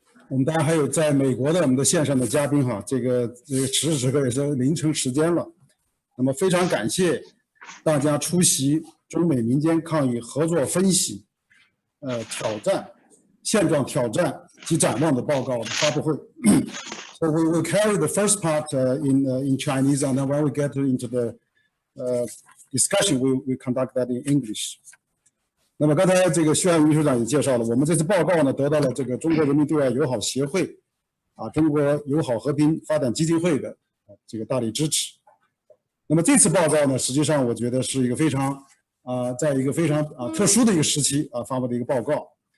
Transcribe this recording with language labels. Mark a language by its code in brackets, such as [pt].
[zh] 我们当然还有在美国的我们的线上的嘉宾哈，这个此时此刻也是凌晨时间了。那么非常感谢大家出席中美民间抗疫合作分析挑战现状挑战及展望的报告的发布会。 [en] So we will carry the first part in Chinese, and then when we get into the discussion, we conduct that in English. [zh] 那么刚才这个薛汉秘书长也介绍了，我们这次报告呢得到了这个中国人民对外友好协会中国友好和平发展基金会的这个大力支持。那么这次报告呢，实际上我觉得是一个非常在一个非常特殊的一个时期发布的一个报告。